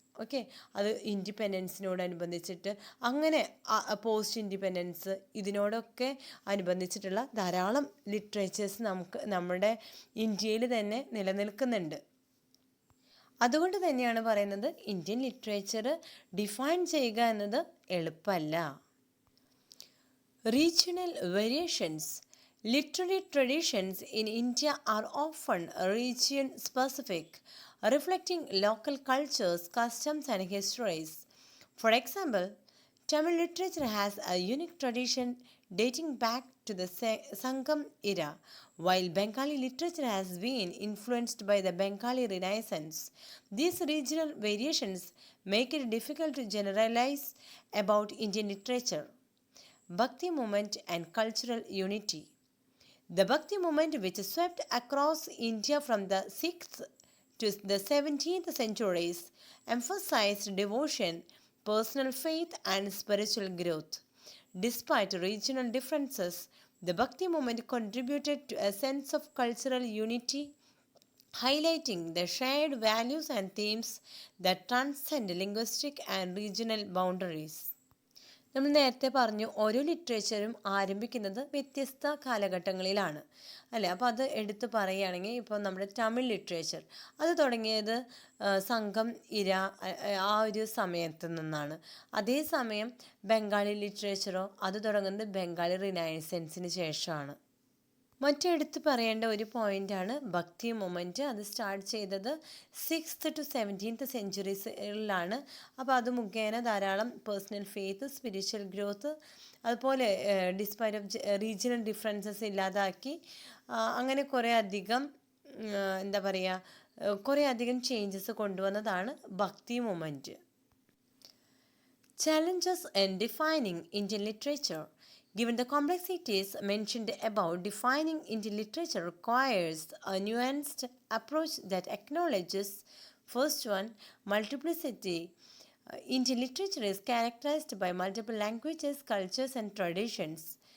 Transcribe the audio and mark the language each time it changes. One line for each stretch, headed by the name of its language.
Malayalam: Okay, അത് ഇൻഡിപെൻഡൻസിനോടനുബന്ധിച്ചിട്ട് അങ്ങനെ post independence ഇതിനോടൊക്കെ അനുബന്ധിച്ചിട്ടുള്ള ധാരാളം ലിറ്ററേച്ചേഴ്സ് നമ്മുടെ ഇന്ത്യയിൽ തന്നെ നിലനിൽക്കുന്നുണ്ട്. അതുകൊണ്ട് തന്നെയാണ് പറയുന്നത് ഇന്ത്യൻ ലിറ്ററേച്ചർ ഡിഫൈൻ ചെയ്യുക എന്നത് എളുപ്പമല്ല.
English: Regional variations. Literary traditions in India are often region specific, reflecting local cultures, customs, and histories. For example, Tamil literature has a unique tradition dating back to the Sangam era, while Bengali literature has been influenced by the Bengali Renaissance. These regional variations make it difficult to generalize about Indian literature. Bhakti movement and cultural unity. The Bhakti movement, which swept across India from the 6th to the 17th centuries, emphasized devotion, personal faith, and spiritual growth. Despite regional differences, the Bhakti movement contributed to a sense of cultural unity, highlighting the shared values and themes that transcend linguistic and regional boundaries.
Malayalam: നമ്മൾ നേരത്തെ പറഞ്ഞു ഓരോ ലിറ്ററേച്ചറും ആരംഭിക്കുന്നത് വ്യത്യസ്ത കാലഘട്ടങ്ങളിലാണ് അല്ലേ. അപ്പോൾ അത് എടുത്ത് പറയുകയാണെങ്കിൽ ഇപ്പോൾ നമ്മുടെ തമിഴ് ലിറ്ററേച്ചർ അത് തുടങ്ങിയത് സംഘം ഇര ആ ഒരു സമയത്ത് നിന്നാണ്. അതേസമയം ബംഗാളി ലിറ്ററേച്ചറോ അത് തുടങ്ങുന്നത് ബംഗാളി റിനൈസൻസിന് ശേഷമാണ്. മറ്റെടുത്ത് പറയേണ്ട ഒരു പോയിൻ്റാണ് ഭക്തി മൊമെൻറ്റ്. അത് സ്റ്റാർട്ട് ചെയ്തത്
English: 6th to 17th
Malayalam: സെഞ്ച്വറീസിലാണ്. അപ്പോൾ അത് മുഖേന ധാരാളം പേഴ്സണൽ ഫെയ്ത്ത്, സ്പിരിച്വൽ ഗ്രോത്ത്, അതുപോലെ
English: despite of regional differences
Malayalam: ഇല്ലാതാക്കി അങ്ങനെ കുറേ അധികം എന്താ പറയുക കുറേ അധികം ചേഞ്ചസ് കൊണ്ടുവന്നതാണ് ഭക്തി moment.
English: Challenges in defining Indian literature. Given the complexities mentioned above, defining Indian literature requires a nuanced approach that acknowledges, first one, multiplicity. Indian literature is characterized by multiple languages, cultures, and traditions.